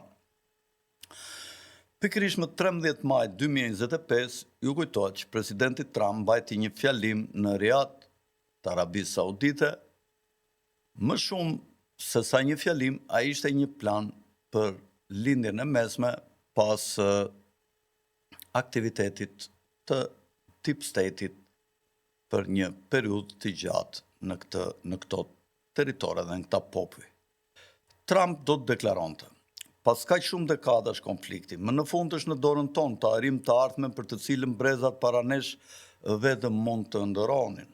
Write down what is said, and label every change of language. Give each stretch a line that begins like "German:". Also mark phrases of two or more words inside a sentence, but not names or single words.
Albanian: Pikërisht më 13 maj 2025, ju kujtohet që presidenti Trump mbajti një fjalim në Riyadh të Arabisë Saudite. Më shumë se sa një fjalim, ai ishte një plan për lindjen e mesme pas aktivitetit të
English: deep state-it
Albanian: për një periudhë të gjatë në këto territore dhe në këta popull. Trump do të deklaronte: pas kaq shumë dekadash konflikti, më në fund është në dorën tonë të arrijmë të ardhmen për të cilën brezat para nesh vetëm mund të ndëronin.